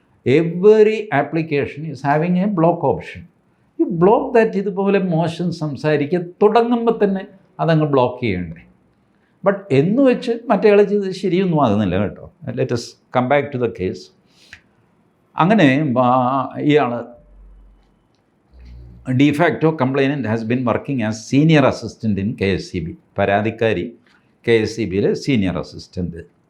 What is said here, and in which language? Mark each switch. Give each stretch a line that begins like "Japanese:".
English: Every application is having a block option. You block that.
Malayalam: ഇതുപോലെ മോശം സംസാരിക്കുക തുടങ്ങുമ്പോൾ തന്നെ അതങ്ങ് ബ്ലോക്ക് ചെയ്യണ്ടേ? ബട്ട് എന്ന് വെച്ച് മറ്റേയാൾ ചെയ്ത് ശരിയൊന്നും ആകുന്നില്ല കേട്ടോ.
English: Let us come back to the case.
Malayalam: അങ്ങനെ ഇയാൾ
English: de facto complainant has been working as senior assistant in KSEB.
Malayalam: പരാതിക്കാരി KSEBയിലെ സീനിയർ അസിസ്റ്റൻറ്റ്.